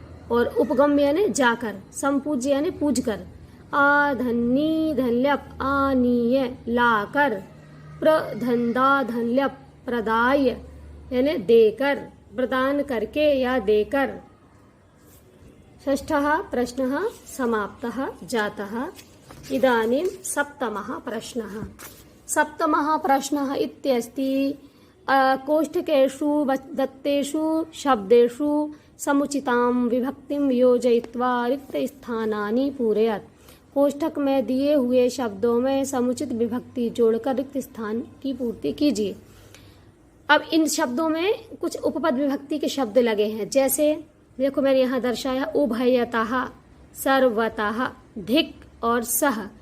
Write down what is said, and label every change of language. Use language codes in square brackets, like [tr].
[hi] और उपगम्य यानी जाकर, संपूज्य यानी पूज कर। आ धन नी धन ल्यप आनीय लाकर, प्र धन दा धन ल्यप प्रदाय यानी देकर, प्रदान करके या देकर। [sa] षष्ठः प्रश्नः समाप्तः जातः। इदानीं सप्तमः प्रश्नः। सप्तमः प्रश्नः इत्यस्ति कोष्ठकेषु दत्तेषु शब्देषु समुचितां विभक्तिं योजयित्वा रिक्तस्थानानि पूरयत्। [hi] कोष्ठक में दिए हुए शब्दों में समुचित विभक्ति जोड़कर रिक्त स्थान की पूर्ति कीजिए। अब इन शब्दों में कुछ उपपद विभक्ति के शब्द लगे हैं, जैसे देखो मैंने यहाँ दर्शाया उभयतः, सर्वतः, धिक् और सह।